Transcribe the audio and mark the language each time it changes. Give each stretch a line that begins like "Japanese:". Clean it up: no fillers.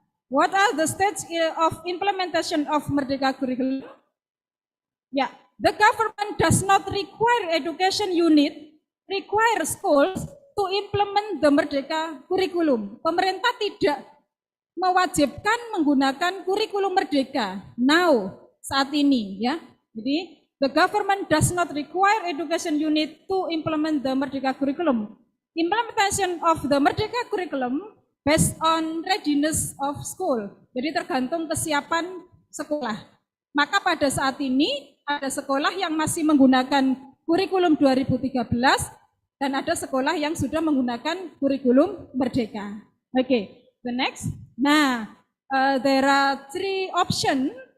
English: What are the stages of implementation of Merdeka curriculum? Yeah. The government does not require education unit, require schools to implement the Merdeka curriculum.
Indonesian: Pemerintah tidak mewajibkan menggunakan kurikulum Merdeka now, saat ini ya.
English: Jadi the government does not require education unit to implement the Merdeka curriculum. Implementation of the Merdeka curriculum based on readiness of school.
Indonesian: Jadi tergantung kesiapan sekolah. Maka pada saat ini ada sekolah yang masih menggunakan kurikulum 2013 dan ada sekolah yang sudah menggunakan kurikulum Merdeka.
English: Oke, the next.
Indonesian: Nah,
English: There are 3 options.